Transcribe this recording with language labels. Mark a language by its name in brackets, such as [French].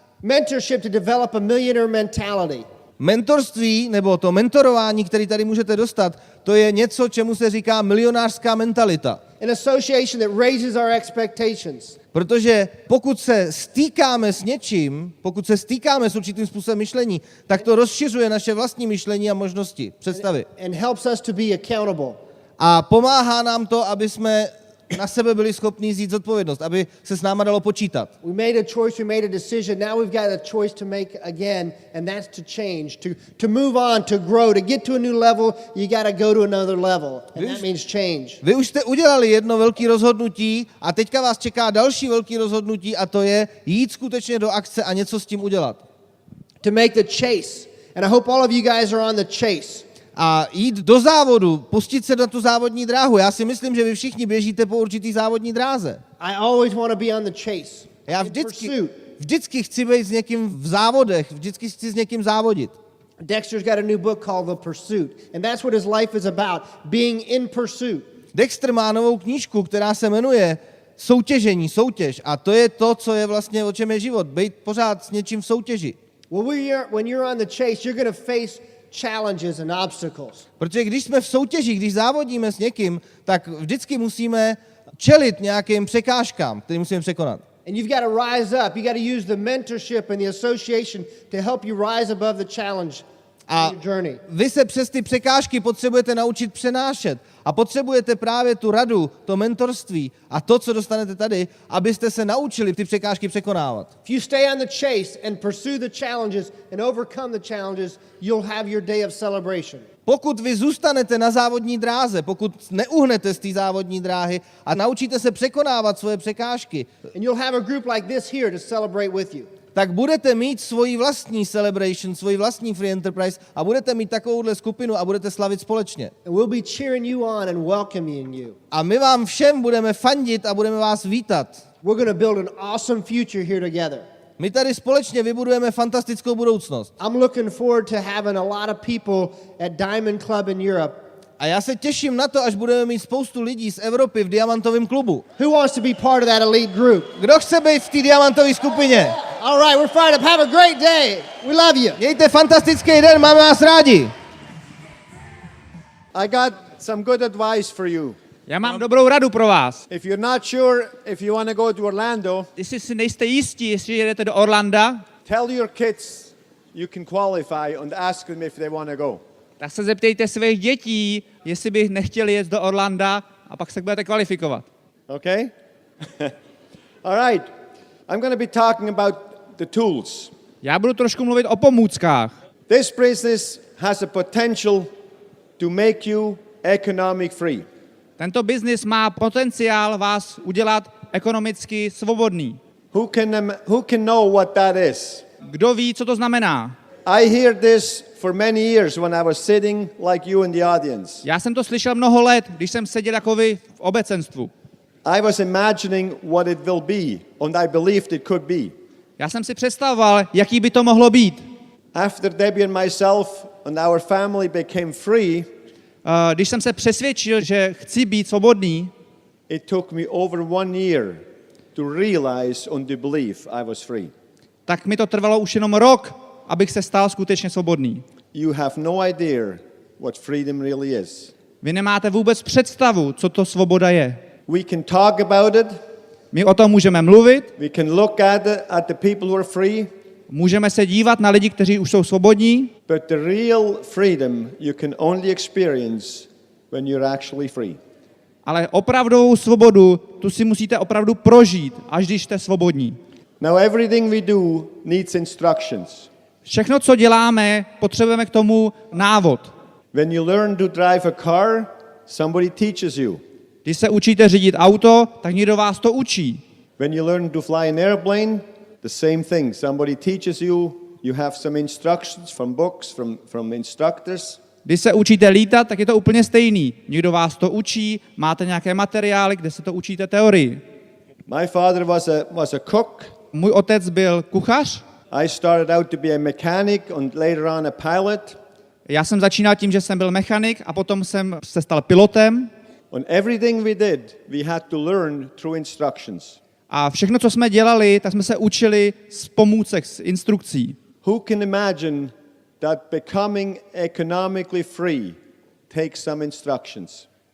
[English] Mentorship to develop a millionaire mentality. [Czech] Mentorství, nebo to mentorování, který tady můžete dostat, to je něco, čemu se říká milionářská mentalita. [English] An association that raises our expectations. [Czech] Protože pokud se stýkáme s něčím, pokud se stýkáme s určitým způsobem myšlení, tak to rozšiřuje naše vlastní myšlení a možnosti, představy. [English] And helps us to be accountable. [Czech] A pomáhá nám to, aby jsme na sebe byli schopni vzít zodpovědnost, aby se s náma dalo počítat. [English] We made a choice, we made a decision, now we've got a choice to make again, and that's to change, to move on, to grow, to get to a new level, you got to go to another level, and that means change. [Czech] Vy už jste udělali jedno velké rozhodnutí a teďka vás čeká další velké rozhodnutí a to je jít skutečně do akce a něco s tím udělat. [English] To make the chase, and I hope all of you guys are on the chase. [Czech] A jít do závodu, pustit se na tu závodní dráhu. Já si myslím, že vy všichni běžíte po určitý závodní dráze. [English] I always want to be on the chase. [Czech] Já [English] in pursuit. [Czech] vždycky chci být s někým v závodech, vždycky chci s někým závodit. [English] Dexter's got a new book called The Pursuit, and that's what his life is about, being in pursuit. [Czech] Dexter má novou knížku, která se jmenuje soutěž. A to je to, co je vlastně, o čem je život. Být pořád s něčím v soutěži. [English] Well, when you're on the chase, you're going to face challenges and obstacles. [Czech] Protože když jsme v soutěži, když závodíme s někým, tak vždycky musíme čelit nějakým překážkám, které musíme překonat. [English] And you've got to rise up. You've got to use the mentorship and the association to help you rise above the challenge [Czech] A [English] in your journey. [Czech] vy se přes ty překážky potřebujete naučit přenášet. A potřebujete právě tu radu, to mentorství a to, co dostanete tady, abyste se naučili ty překážky překonávat. [English] If you stay on the chase and pursue the challenges and overcome the challenges, you'll have your day of celebration. [Czech] Pokud vy zůstanete na závodní dráze, pokud neuhnete z té závodní dráhy a naučíte se překonávat svoje překážky, [English] And you'll have a group like this here to celebrate with you. [Czech] tak budete mít svoji vlastní [English] celebration, [Czech] svoji vlastní [English] free enterprise [Czech] a budete mít takovouhle skupinu a budete slavit společně. [English] And we'll be cheering you on and welcoming you. [Czech] A my vám všem budeme fandit a budeme vás vítat. [English] We're going to build an awesome future here together. [Czech] My tady společně vybudujeme fantastickou budoucnost. [English] I'm looking forward to having a lot of people at Diamond Club in Europe. [Czech] A já se těším na to, až budeme mít spoustu lidí z Evropy v Diamantovém klubu. [English] Who wants to be part of that elite group? [Czech] Kdo chce být v té Diamantové skupině? [English] All right, we're fired up. Have a great day. We love you. [Czech] Mějte fantastický den, máme vás rádi. [English] I got some good advice for you. [Czech] Já mám dobrou radu pro vás. [English] If you're not sure if you want to go to Orlando, [Czech] Jestli si nejste jistí, jestli jedete do Orlanda, [English] tell your kids you can qualify and ask them if they want to go. [Czech] tak se zeptejte svých dětí, jestli by nechtěli jet do Orlanda a pak se budete kvalifikovat. [English] Okay? All right. I'm going to be talking about the tools. [Czech] Já budu trošku mluvit o pomůckách. [English] This business has a potential to make you economic free. [Czech] Tento biznis má potenciál vás udělat ekonomicky svobodný. [English] Who can know what that is? [Czech] Kdo ví, co to znamená? [English] I hear this for many years when I was sitting like you in the audience. [Czech] Já jsem to slyšel mnoho let, když jsem seděl jako vy v obecenstvu. [English] I was imagining what it will be, and I believed it could be. [Czech] Já jsem si představoval, jaký by to mohlo být. [English] After Debbie and myself and our family became free, [Czech] Když jsem se přesvědčil, že chci být svobodný, [English] it took me over 1 year to realize and to believe I was free. [Czech] tak mi to trvalo už jenom rok, abych se stal skutečně svobodný. [English] You have no idea what freedom really is. [Czech] Vy nemáte vůbec představu, co to svoboda je. [English] We can talk about it. [Czech] My o tom můžeme mluvit, [English] We can look at the people who are free. [Czech] můžeme se dívat na lidi, kteří už jsou svobodní, [English] But the real freedom you can only experience when you're actually free. [Czech] ale opravdovou svobodu, tu si musíte opravdu prožít, až když jste svobodní. [English] Now everything we do needs instructions. [Czech] Všechno, co děláme, potřebujeme k tomu návod. [English] When you learn to drive a car, somebody teaches you. [Czech] Když se učíte řídit auto, tak někdo vás to učí. [English] When you learn to fly an airplane, the same thing. Somebody teaches you. You have some instructions from books, from instructors. [Czech] Když se učíte lítat, tak je to úplně stejný. Někdo vás to učí, máte nějaké materiály, kde se to učíte teorii. [English] My father was a cook. [Czech] Můj otec byl kuchař. [English] I started out to be a mechanic and later on a pilot. [Czech] Já jsem začínal tím, že jsem byl mechanik a potom jsem se stal pilotem. [English] And everything we did, we had to learn through instructions. [Czech] A všechno, co jsme dělali, tak jsme se učili z pomůcek, z instrukcí. [English] Who can imagine that becoming economically free takes some instructions?